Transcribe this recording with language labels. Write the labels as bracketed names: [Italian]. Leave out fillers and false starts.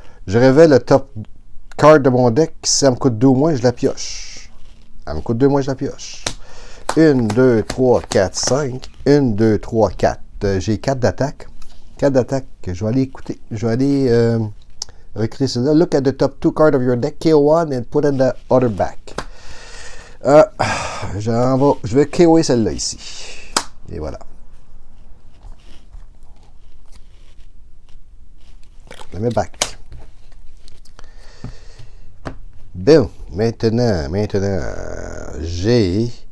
[French] Je révèle le [English] top card [French] de mon deck. Si elle me coûte 2 ou moins, je la pioche. Elle me coûte 2 moins, je la pioche. 1, 2, 3, 4, 5. 1, 2, 3, 4. J'ai 4 d'attaque. 4 d'attaque. Je vais aller écouter. Je vais aller recréer celle-là. [English] Look at the top 2 cards of your deck. KO1 and put in the other back. [French] Je vais KO'er celle-là ici. Et voilà. Je mets back. Bon, maintenant, j'ai...